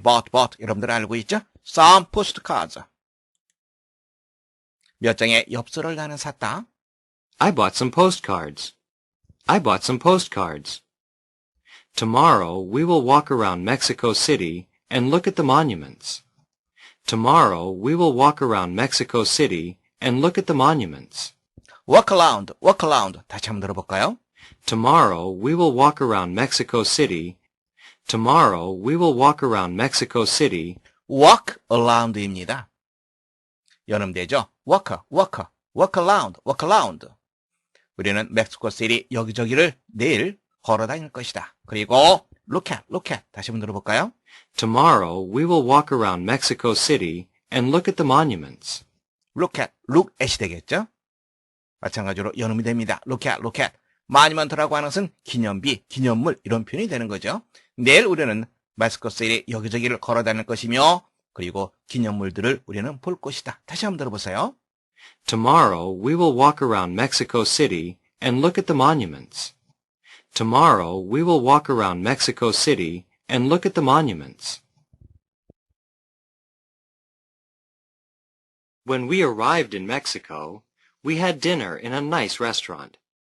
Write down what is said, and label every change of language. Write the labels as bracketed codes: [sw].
[ko] bought, 여러분들 알고 있죠? [en] some postcards. [ko] 몇 장의 엽서를 나는 샀다. [en] I bought some postcards. I bought some postcards. Tomorrow we will walk around Mexico City and look at the monuments. Tomorrow we will walk around Mexico City and look at the monuments. walk around. [ko] 다시 한번 들어볼까요? [en] Tomorrow we will walk around Mexico City. Tomorrow we will walk around Mexico City. [ko] walk around입니다. 연음되죠? [en] walk around. [ko] 우리는 멕시코시티 여기저기를 내일 걸어 다닐 것이다. 그리고 [en] look at. [ko] 다시 한번 들어볼까요? [en] Tomorrow we will walk around Mexico City and look at the monuments. [ko] look at이 되겠죠? 마찬가지로 연음이 됩니다. [en] look at. [ko] monument라고 하는 것은 기념비, 기념물 이런 표현이 되는 거죠. 내일 우리는 멕시코시티 여기저기를 걸어 다닐 것이며 그리고 기념물들을 우리는 볼 것이다. 다시 한번 들어보세요. [en] Tomorrow we will walk around Mexico City and look at the monuments. Tomorrow we will walk around Mexico City and look at the monuments. When we arrived in Mexico, we had dinner in a nice restaurant.